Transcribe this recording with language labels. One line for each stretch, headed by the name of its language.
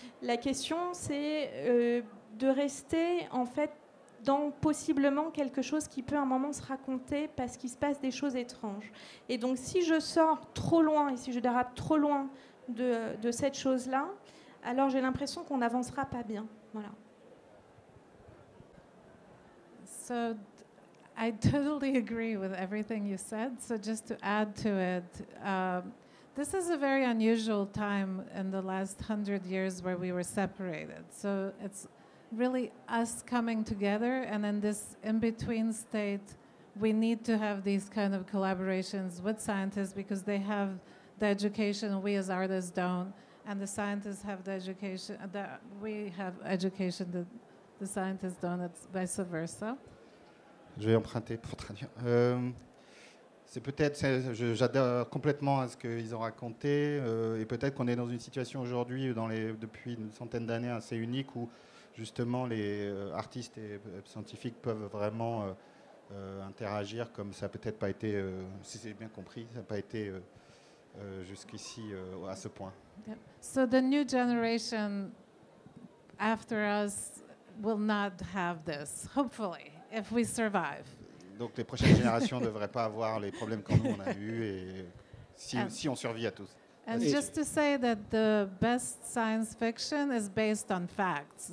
French: La question, c'est de rester, en fait, dans possiblement quelque chose qui peut à un moment se raconter parce qu'il se passe des choses étranges. Et donc si je sors trop loin et si je dérape trop loin de cette chose-là, alors j'ai l'impression qu'on n'avancera pas bien. Voilà.
English: So I totally agree with everything you said. So just to add to it, this is a very unusual time in the last 100 years where we were separated. So it's really us coming together, and in this in-between state, we need to have these kind of collaborations with scientists because they have the education we as artists don't, and the scientists have the education that we have education that the scientists don't, it's vice versa.
French: Je vais emprunter pour traduire. C'est peut-être, j'adhère complètement à ce qu'ils ont raconté, et peut-être qu'on est dans une situation aujourd'hui, depuis une centaine d'années, assez unique où justement les artistes et scientifiques peuvent vraiment interagir comme ça n'a peut-être pas été, si c'est bien compris, ça n'a pas été jusqu'ici à ce point.
English: Yep. So the new generation after us will not have this, hopefully, if we survive.
French: Donc les prochaines générations ne devraient pas avoir les problèmes que nous on a eus et si on survit à tous.
English: And just to say that the best science fiction is based on facts.